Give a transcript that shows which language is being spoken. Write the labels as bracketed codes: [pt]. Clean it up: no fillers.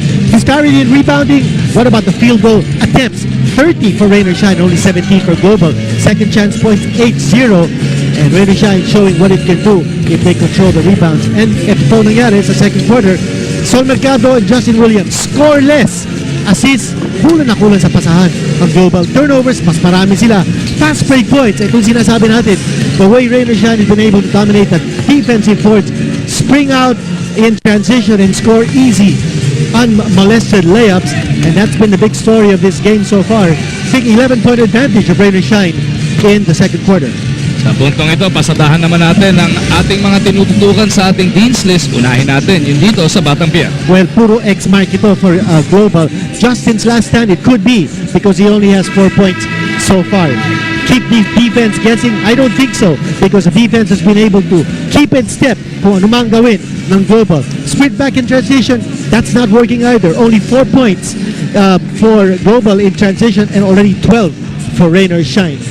[en] He's carried in rebounding. What about the field goal attempts? 30 for Rain or Shine, only 17 for Global. Second chance points, 8-0. And Rain or Shine showing what it can do if they control the rebounds. [tl] And ito po nangyari sa [en] second quarter, [tl] Sol Mercado and Justin Williams scoreless. Assists, kulang na kulang sa pasahan ang Global. Turnovers, mas marami sila. [en] Fast break points, [tl] itong sinasabi natin, [en] the way Rain or Shine has been able to dominate the defensive boards, spring out in transition and score easy, unmolested layups, and that's been the big story of this game so far. Big 11-point advantage of Rain or Shine in the second quarter. [tl] Sa puntong ito, pasadahan naman natin ang ating mga tinututukan sa ating Dean's List. Unahin natin yung dito sa Batang Pier. Well, puro X-mark ito for Global. [en] Justin's last stand, it could be because he only has 4 points so far. Keep the defense guessing? I don't think so, because the defense has been able to keep in step [tl] kung anumang gawin ng Global. [en] Sprint back in transition, that's not working either. Only 4 points for Global in transition and already 12 for Rain or Shine.